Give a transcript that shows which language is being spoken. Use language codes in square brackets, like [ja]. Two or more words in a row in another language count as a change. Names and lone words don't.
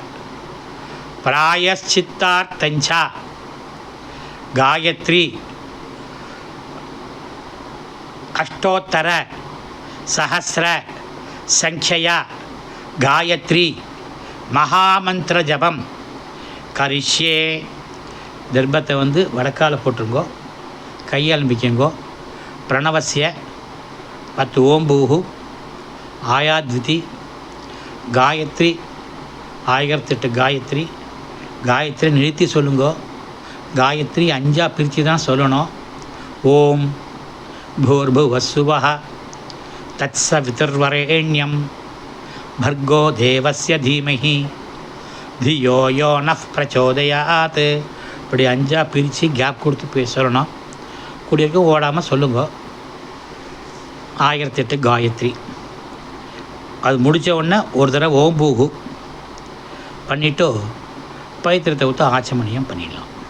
[sa] प्रायश्चित्तार्थंच गायत्री अष्टोत्तर सहस्र संख्यया गायत्री महामंत्र जपम करिष्ये. [ta] தர்பத்தை வந்து வடக்கால போட்டுருங்கோ, கையால் மிக்கங்கோ. [sa] பிரணவசிய 10 ஓம்பூஹு ஆயாத்விதி காயத்ரி 1008 காயத்ரி. [ta] காயத்ரி நிறுத்தி சொல்லுங்கோ. காயத்ரி 5ஆக பிரித்து தான் சொல்லணும். [sa] ஓம் பூர்புவஸ்ஸுவஹ தத்சவிதுர்வரேண்யம் भर्गो देवस्य धीमहि धियो यो नः प्रचोदयात्. [ta] இப்படி 5ஆக பிரித்து கேப் கொடுத்து சொல்லணும். கூடியிருக்க ஓடாமல் சொல்லுங்க. 1008 காயத்ரி. அது முடித்த உடனே ஒரு தடவை ஓம்பூகு பண்ணிவிட்டு பவித்திரத்தை விட்டு ஆச்சமணியம் பண்ணிடலாம்.